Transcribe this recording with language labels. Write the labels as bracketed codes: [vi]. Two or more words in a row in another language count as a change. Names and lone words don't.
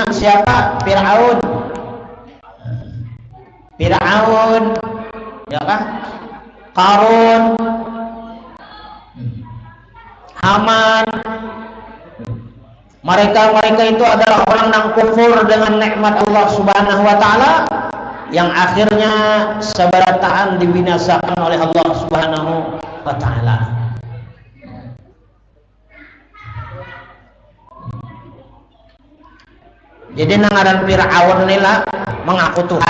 [id] Siapa? Fir'aun, ya kan? Qarun, Haman. Mereka itu adalah orang yang kufur dengan nikmat Allah [ar] Subhanahu wa Ta'ala, [id] yang akhirnya seberataan dibinasakan oleh Allah [ar] Subhanahu wa Ta'ala. [bjn] Jadi ngaran Fir'aun nila mengaku Tuhan.